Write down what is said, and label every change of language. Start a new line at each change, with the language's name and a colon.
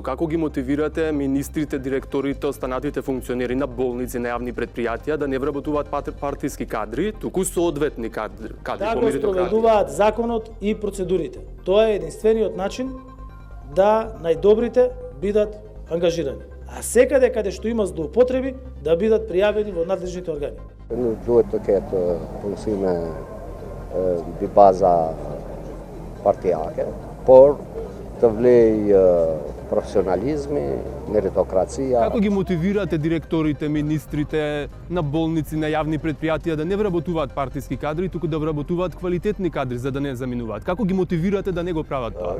Macedonian: Но како ги мотивирате министрите, директорите, останатите функционери на болници, на јавни предпријатија да не вработуваат партиски кадри, туку соодветни кадри по Така меритократија? спроведуваат законот и процедурите. Тоа е единствениот начин да најдобрите бидат ангажирани. А секаде каде што има злоупотреби да бидат пријавени во надлежните органи.
Albanian: Duhet të ketë punësime mbi baza partijake, por të vlej profesionalizmi, meritokracia.
Macedonian: Како ги мотивирате директорите, министрите на болници, на јавни предпријатија да не вработуваат партиски кадри, туку да вработуваат квалитетни кадри за да не заминуваат? Како ги мотивирате да не го прават тоа?